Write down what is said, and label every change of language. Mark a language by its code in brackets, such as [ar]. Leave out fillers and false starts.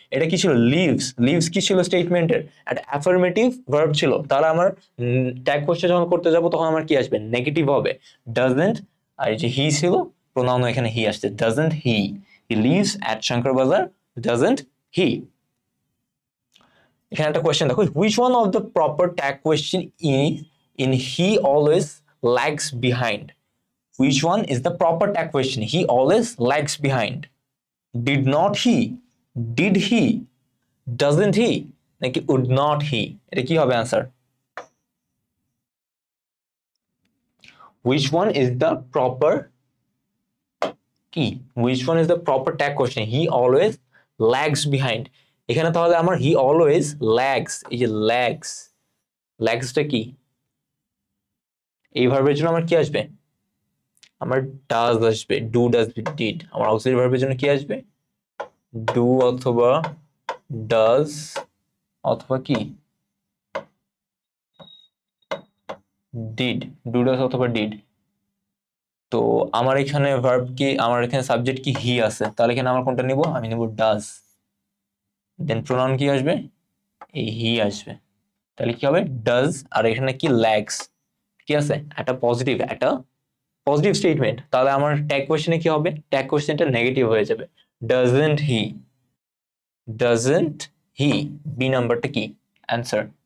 [bn] এটা কি ছিল লিভস, লিভস কি ছিল স্টেটমেন্টের একটা অ্যাফার্মেটিভ ভার্ব ছিল, তাহলে আমার ট্যাগ কোশ্চেন যখন করতে যাব তখন আমার কি আসবে নেগেটিভ হবে, ডাজন্ট, আর এই যে হি ছিল প্রোনাউন এখানে হি আসছে, doesn't he, [en] He lives at Shankar Bazar doesn't he. [bn] এখানে একটা কোয়েশ্চেন দেখো, [en] which one of the proper tag question in he always lags behind, which one is the proper tag question, he always lags behind, did not he, did he, doesn't he, [bn] নাকি [en] would not he, [bn] এটা কি হবে answer, [en] which one is the proper কি, which one is the proper tag question, he always lags behind, [bn] এখানে তাহলে আমার [en] he always lags, এই যে lags, lagsটা কি, [bn] এই ভার্বের জন্য আমার কি আসবে, আমার ডাজ আসবে, ডু, ডাজ, ডিড, আমার অক্সিলারি ভার্বের জন্য কি আসবে ডু অথবা ডাজ অথবা কি ডিড, ডু, ডাজ অথবা ডিড। তো আমার এখানে ভার্ব কি, আমার এখানে সাবজেক্ট কি হি আছে, তাহলে এখানে আমার কোনটা নিব, আমি নিব ডাজ, দেন প্রোনাউন কি আসবে এই হি আসবে, তাহলে কি হবে ডাজ, আর এখানে কি ল্যাগস, কি আছে একটা পজিটিভ, একটা পজিটিভ স্টেটমেন্ট, তাহলে আমার ট্যাগ কোশ্চেনে কি হবে, ট্যাগ কোশ্চেনটা নেগেটিভ হয়ে যাবে, [en] doesn't he, doesn't he, [bn] B নাম্বারটা কি অ্যান্সার।